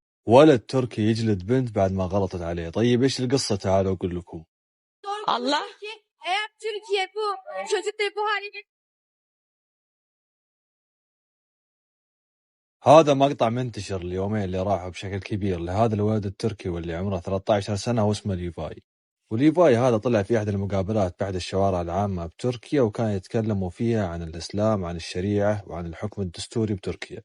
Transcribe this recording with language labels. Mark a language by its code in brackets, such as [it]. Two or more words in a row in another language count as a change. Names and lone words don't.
[ar] ولد تركي يجلد بنت بعد ما غلطت عليه. طيب ايش القصة؟ تعالوا اقول لكم. Allah. [tr] Eğer Türkiye bu çocukları bu hale [ar] هذا مقطع منتشر اليومين اللي راحوا بشكل كبير لهذا الولد التركي واللي عمره 13 سنة واسمه ليفاي. وليفاي هذا طلع في أحد المقابلات بأحد الشوارع العامة بتركيا، وكان يتكلموا فيها عن الإسلام، عن الشريعة، وعن الحكم الدستوري بتركيا.